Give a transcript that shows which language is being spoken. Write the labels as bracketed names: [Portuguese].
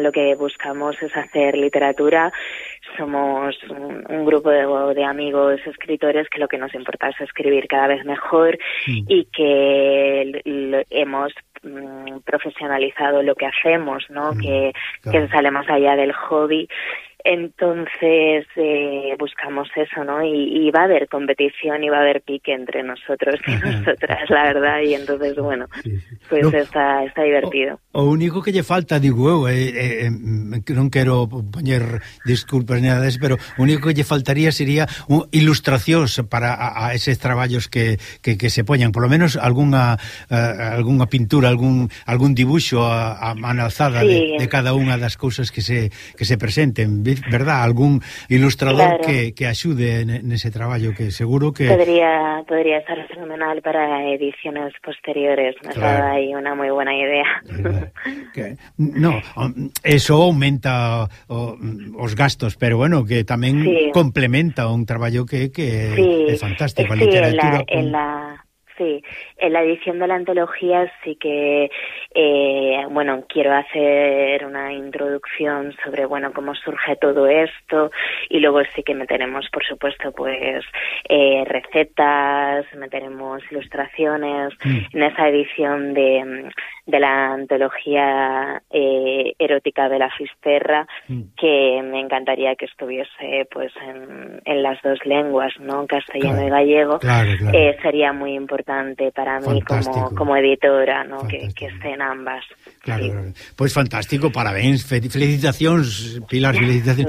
[Spanish] Lo que buscamos es hacer literatura. Somos un grupo de amigos escritores que lo que nos importa es escribir cada vez mejor y que hemos profesionalizado lo que hacemos, ¿no? Que salemos allá del hobby. Entonces, buscamos eso, ¿no? Y va a haber competición y va a haber pique entre nosotros y nosotras, la verdad. Y entonces, bueno, pues está divertido. [Galician] O único que lle falta, digo eu, non quero poñer disculpas ni nada, pero o único que lle faltaría sería ilustracións para a eses traballos que se poñan, [Spanish] por lo menos [Galician] algunha pintura, algún dibuxo a man alzada de cada unha das cousas que se presenten, ¿ve? pedir, ¿verdad?, algún ilustrador, claro, que axude en ese traballo, que seguro que... [Spanish] Podría ser fenomenal para ediciones posteriores, me claro, ha dado ahí una muy buena idea. [Galician] No, eso aumenta os gastos, pero bueno, que tamén sí, complementa un traballo que sí, é fantástico. [Spanish] Sí, sí, en la edición de la antología sí que, bueno, quiero hacer una introducción sobre, bueno, cómo surge todo esto, y luego sí que meteremos, por supuesto, pues recetas, meteremos ilustraciones. En esa edición de la antología erótica de la Fisterra, que me encantaría que estuviese pues en las dos lenguas, ¿no?, castellano, claro, y gallego, claro, claro. Sería muy importante para mí, como editora, ¿no?, que estén ambas. Claro, sí, claro. [Galician] Pues fantástico, parabéns, felicitacións, Pilar, felicitacións.